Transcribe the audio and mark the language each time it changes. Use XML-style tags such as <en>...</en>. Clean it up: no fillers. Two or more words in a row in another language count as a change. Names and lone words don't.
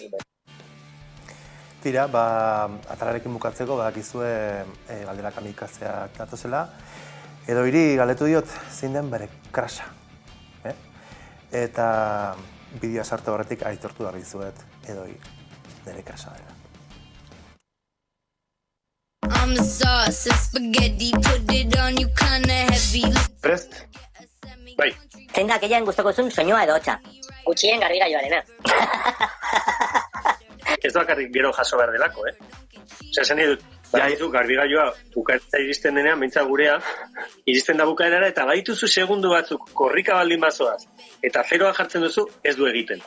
<eu>Tira, atalarekin bukatzeko, badakizue galdera kamikatzeak datozela, edo hiri galdetu diot zein den bere krasa. Eta bideoa sartu horretik aitortu da dizuet, edo bere krasa dela.</eu> <en>I'm the sauce and spaghetti, put it on you kinda heavy.</en> <eu>Prest? Bai. Zein da gehiago gustoko zuen soinua edo hotza? Gutxien garbigailuarena. Ez bakarrik gero jaso behar delako, zen dut, garbigailua bukaera iristen denean, behintzat gurea, iristen da bukaerara, eta badituzu segundu batzuk korrika baldin bazoaz, eta zeroa jartzen duzu, ez du egiten.</eu>